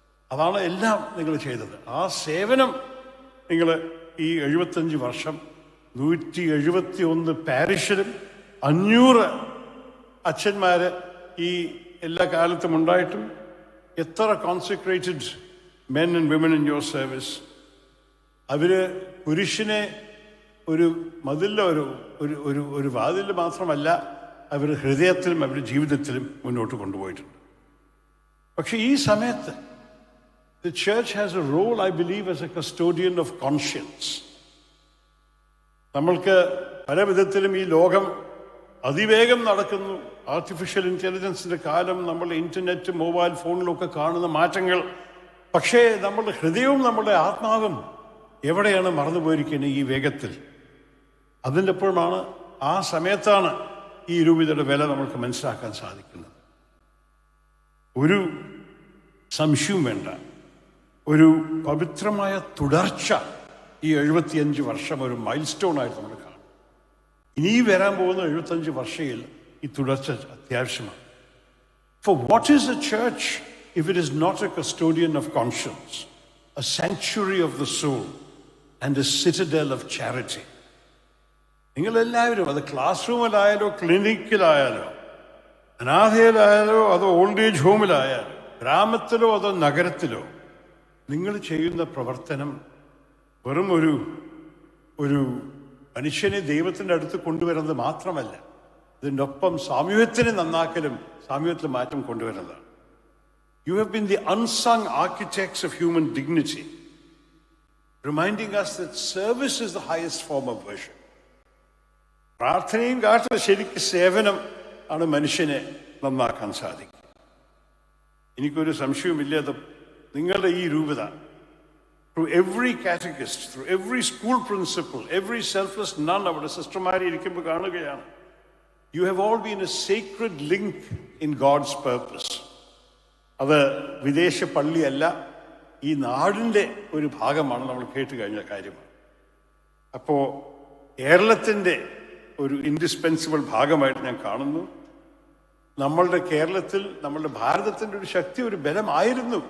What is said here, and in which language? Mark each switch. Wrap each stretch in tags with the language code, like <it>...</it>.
<ml>അതാണ് എല്ലാം നിങ്ങൾ ചെയ്തത്. ആ സേവനം നിങ്ങൾ ഈ 75 വർഷം 171 പാരിഷിലും 500 അച്ഛന്മാർ ഈ എല്ലാ കാലത്തും ഉണ്ടായിട്ടും എത്ര</ml> <en>Concentrated men and women in your service.</en> <ml>അവര് പുരുഷനെ ഒരു മതിലിലോ ഒരു വാതിലിൽ മാത്രമല്ല, അവർ ഹൃദയത്തിലും അവരുടെ ജീവിതത്തിലും മുന്നോട്ട് കൊണ്ടുപോയിട്ടുണ്ട്. പക്ഷെ ഈ സമയത്ത്</ml> <en>the church has a role, I believe, as a custodian of conscience.</en> <ml>നമ്മൾക്ക് പല വിധത്തിലും ഈ ലോകം അതിവേഗം നടക്കുന്നു. ആർട്ടിഫിഷ്യൽ ഇൻ്റലിജൻസിൻ്റെ കാലം, നമ്മൾ ഇൻ്റർനെറ്റ്, മൊബൈൽ ഫോണിലൊക്കെ കാണുന്ന മാറ്റങ്ങൾ. പക്ഷേ നമ്മളുടെ ഹൃദയവും നമ്മളുടെ ആത്മാവും എവിടെയാണ് മറന്നുപോയിരിക്കുന്നത് ഈ വേഗത്തിൽ? അതിൻ്റെ അപ്പോഴാണ്, ആ സമയത്താണ് ഈ രൂപതയുടെ വില നമ്മൾക്ക് മനസ്സിലാക്കാൻ സാധിക്കുന്നത്. ഒരു സംശയവും വേണ്ട, ഒരു പവിത്രമായ തുടർച്ച ഈ 75 വർഷം ഒരു മൈൽ സ്റ്റോൺ ആയിട്ട് നമ്മൾ കാണും. ഇനി വരാൻ പോകുന്ന 75 വർഷയിൽ ഈ തുടർച്ച അത്യാവശ്യമാണ്.</ml> <en>For what is a church if it is not a custodian of conscience, a sanctuary of the soul and a citadel of charity?</en> <ml>നിങ്ങളെല്ലാവരും, അത് ക്ലാസ് റൂമിലായാലോ ക്ലിനിക്കിലായാലോ അനാഥയിലായാലോ അതോ</ml> <en>old age ഹോമിലായാലോ</en> <ml>ഗ്രാമത്തിലോ അതോ നഗരത്തിലോ, നിങ്ങൾ ചെയ്യുന്ന പ്രവർത്തനം വെറും ഒരു മനുഷ്യനെ ദൈവത്തിൻ്റെ അടുത്ത് കൊണ്ടുവരുന്നത് മാത്രമല്ല, ഇതിൻ്റെ ഒപ്പം സാമൂഹ്യത്തിനെ നന്നാക്കലും സാമൂഹ്യത്തിൽ മാറ്റം കൊണ്ടുവരുന്നതാണ്.</ml> <en>You have been the unsung architects of human dignity, reminding us that service is the highest form of worship.</en> <ml>പ്രാർത്ഥനയും കാട്ടുന്ന ശരിക്ക് സേവനം ആണ് മനുഷ്യനെ നന്നാക്കാൻ സാധിക്കും. എനിക്കൊരു സംശയവുമില്ല, അത് നിങ്ങളുടെ ഈ രൂപത,</ml> <en>through every catechist, through every school principal, every selfless nun,</en> <ml>അവിടെ സിസ്റ്റർമാരെ ഇരിക്കുമ്പോൾ കാണുകയാണ്,</ml> <en>you have all been a sacred link in God's purpose.</en> <ml>അത് വിദേശ പള്ളിയല്ല, ഈ നാടിൻ്റെ ഒരു ഭാഗമാണ്. നമ്മൾ കേട്ട് കഴിഞ്ഞ കാര്യമാണ്. അപ്പോൾ കേരളത്തിൻ്റെ ഒരു ഇൻഡിസ്പെൻസിബിൾ ഭാഗമായിട്ട് ഞാൻ കാണുന്നു. നമ്മളുടെ കേരളത്തിൽ, നമ്മളുടെ ഭാരതത്തിൻ്റെ ഒരു ശക്തി, ഒരു ബലമായിരുന്നു.</ml>